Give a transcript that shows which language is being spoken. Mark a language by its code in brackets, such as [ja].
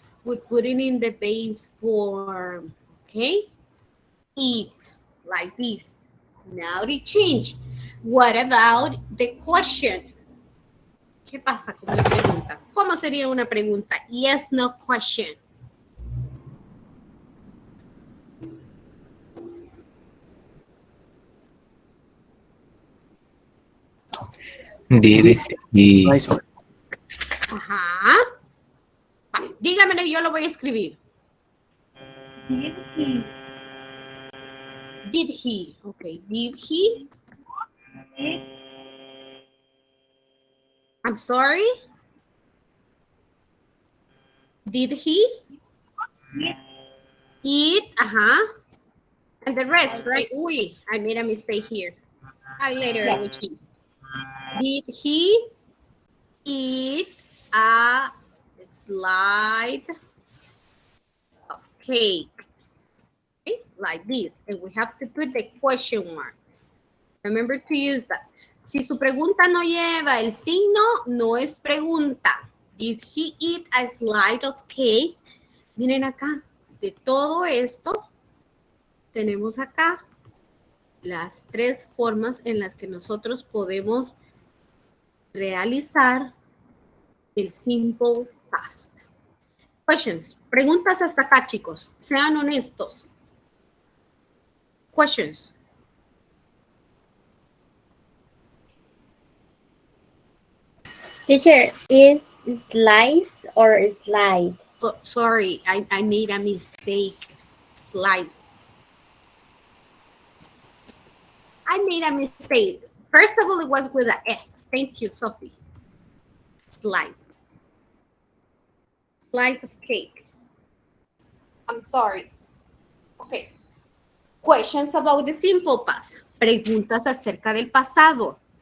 [en] We put it in the base form. Okay? Eat. Like this. Now it change. What about the question? [es] ¿Qué pasa con la pregunta? ¿Cómo sería una pregunta? [en] Yes, no question. Did he Nice one. Ajá. [es] Vale, dígamelo, yo lo voy a escribir. [en] Did he? Okay, did he? I'm sorry? Did he? Eat, and the rest, right? Uy, I made a mistake here. Later I will change. Did he eat a slide of cake? Okay, like this. And we have to put the question mark. Remember to use that. [es] Si su pregunta no lleva el signo, no es pregunta. [en] Did he eat a slide of cake? [es] Miren acá, de todo esto, tenemos acá las tres formas en las que nosotros podemos realizar el simple past. [en] Questions. [es] Preguntas hasta acá, chicos. Sean honestos. [en] Questions. Teacher, is slice or slide? Oh, sorry, I made a mistake. Slides. I made a mistake. First of all, it was with an F. Thank you, Sophie. Slides. Slides of cake. I'm sorry. Okay. Questions about the simple past. [es] Preguntas acerca del pasado.